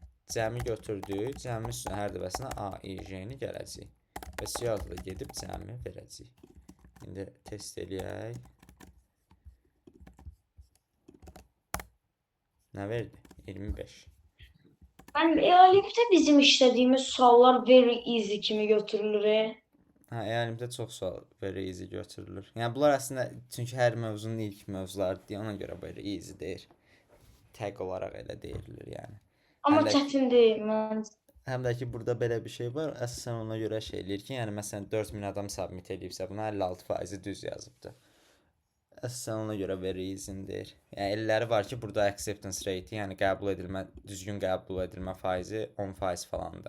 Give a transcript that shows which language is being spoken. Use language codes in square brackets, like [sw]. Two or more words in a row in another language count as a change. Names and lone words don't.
[az] Cəmi götürdük, cəmin üstünə hər dəfəsinə A, I, J-ni gələcək. Və siyahıda gedib cəmi verəcək. İndi test eləyək. Nə verdi? 25. Mənim E-Olimpdə bizim işlədiyimiz suallar [en] very easy [az] kimi götürülür. Hə, yəni çox sual [en] very easy [az] götürülür. Yəni bunlar əslində çünki hər mövzunun ilk mövzularıdır, ona görə [en] very easy [az] deyir. Tag olaraq elə deyilir yəni. Amma çətin deyil məncə. Həm də ki, burada belə bir şey var, əsasən ona görə şey eləyir ki, yəni məsələn 4000 adam submit edibsə, buna 56%-i düz yazıbdır. Sən ona görə verir izindir. Yəni elləri var ki, burada [en] acceptance rate, [az] yəni qəbul edilmə, düzgün qəbul edilmə faizi 10% falandır.